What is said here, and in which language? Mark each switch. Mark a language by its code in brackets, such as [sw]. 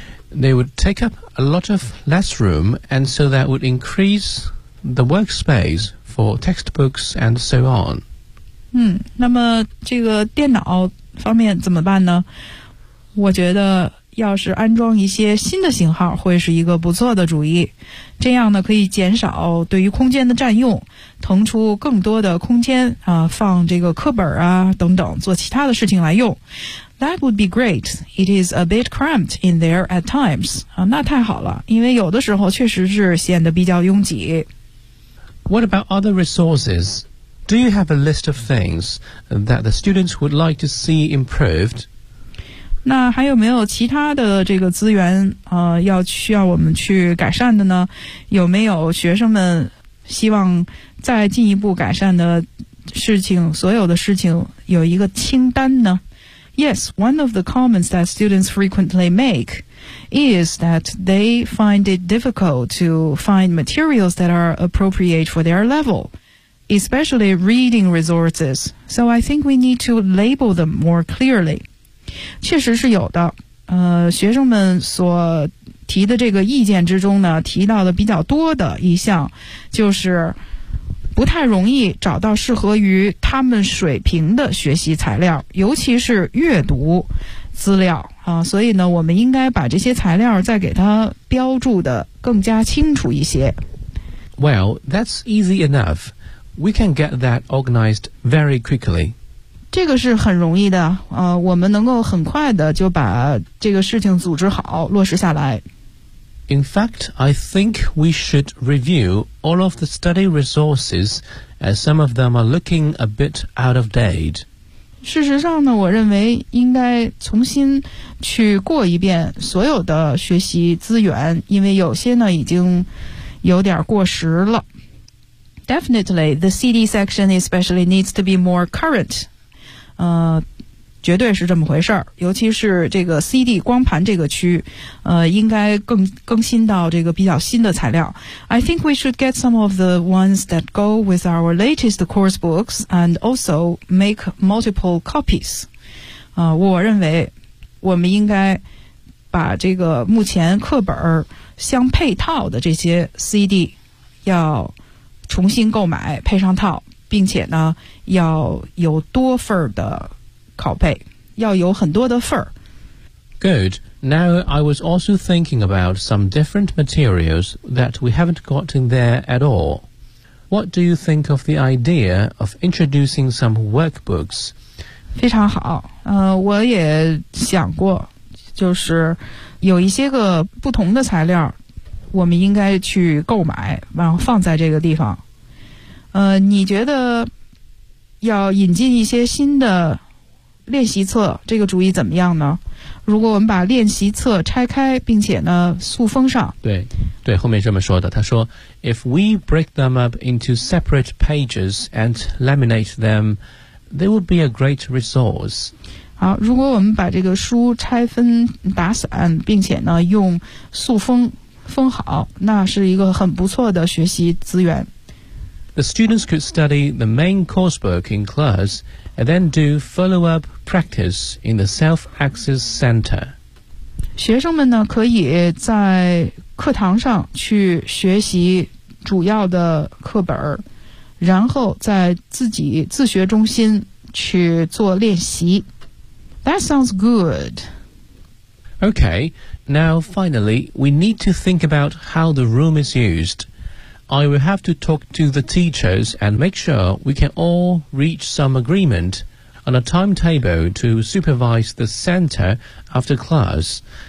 [en] They would take up a lot of less room, and so that would increase the workspace for textbooks and so on. [zh] 嗯，那么这个电脑方面怎么办呢？我觉得要是安装一些新的型号会是一个不错的主意，这样呢可以减少对于空间的占用，腾出更多的空间啊、放这个课本啊等等做其他的事情来用。 [en] That would be great. It is a bit cramped in there at times. [zh] 啊，那太好了，因为有的时候确实是显得比较拥挤。 [en] What about other resources? Do you have a list of things that the students would like to see improved? [zh] 那还有没有其他的这个资源、要需要我们去改善的呢？有没有学生们希望再进一步改善的事情，所有的事情有一个清单呢？ [en] Yes, one of the comments that students frequently make is that they find it difficult to find materials that are appropriate for their level. Especially reading resources. So I think we need to label them more clearly. [zh] 确实是有的。学生们所提的这个意见之中呢，提到的比较多的一项，就是不太容易找到适合于他们水平的学习材料，尤其是阅读资料。所以呢，我们应该把这些材料再给它标注的更加清楚一些。 [en] Well, that's easy enough. We can get that organized very quickly. [zh] 这个是很容易的，我们能够很快的就把这个事情组织好，落实下来。 [en] In fact, I think we should review all of the study resources, as some of them are looking a bit out of date. [zh] 事实上呢，我认为应该重新去过一遍所有的学习资源，因为有些呢已经有点过时了。 [en] Definitely, the CD section especially needs to be more current. [zh] 绝对是这么回事儿，尤其是这个 CD 光盘这个区，应该更新到这个比较新的材料。 [en] I think we should get some of the ones that go with our latest course books and also make multiple copies. [zh] 我认为我们应该把这个目前课本相配套的这些 CD 要重新购买配上套，并且呢要有多份的拷贝，要有很多的份。 [en] Good. Now I was also thinking about some different materials that we haven't got in there at all. What do you think of the idea of introducing some workbooks? [zh] 非常好，我也想过，就是有一些个不同的材料我们应该去购买，然后放在这个地方。你觉得要引进一些新的练习册，这个主意怎么样呢？如果我们把练习册拆开，并且呢塑封上，对，对，后面这么说的。他说 [en] ，If we break them up into separate pages and laminate them, they would be a great resource. [zh] 好，如果我们把这个书拆分打散，并且呢用塑封封好，那是一个很不错的学习资源。 [en] The students could study the main coursebook in class and then do follow-up practice in the self-access center. [zh] 学生们呢可以在课堂上去学习主要的课本，然后在自己自学中心去做练习。 [en] That sounds good. Okay, now finally, we need to think about how the room is used. I will have to talk to the teachers and make sure we can all reach some agreement on a timetable to supervise the center after class.